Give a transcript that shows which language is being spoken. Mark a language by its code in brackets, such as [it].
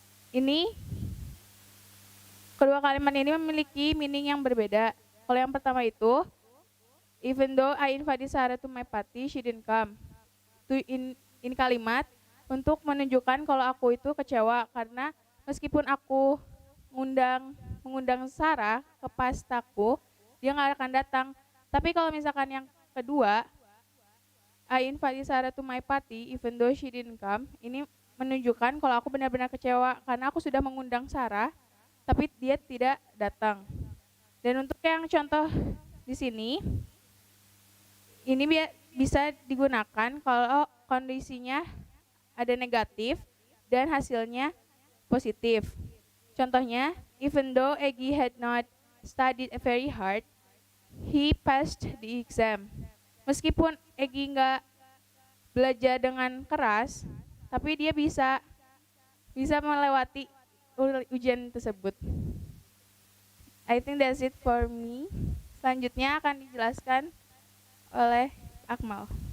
[id] Ini kedua kalimat ini memiliki meaning yang berbeda. Kalau yang pertama itu, [en] even though I invited Sarah to my party, she didn't come. [id] Itu in kalimat untuk menunjukkan kalau aku itu kecewa karena meskipun aku mengundang Sarah ke pastaku, dia nggak akan datang. Tapi kalau misalkan yang kedua, [en] I invited Sarah to my party, even though she didn't come, [id] ini menunjukkan kalau aku benar-benar kecewa karena aku sudah mengundang Sarah, tapi dia tidak datang. Dan untuk yang contoh di sini, ini bisa digunakan kalau kondisinya ada negatif dan hasilnya positif. [en] Contohnya, even though Egy had not studied very hard, he passed the exam. [id] Meskipun Egy nggak belajar dengan keras, tapi dia bisa melewati ujian tersebut. [en] I think that's it for me. [id] Selanjutnya akan dijelaskan oleh Akmal.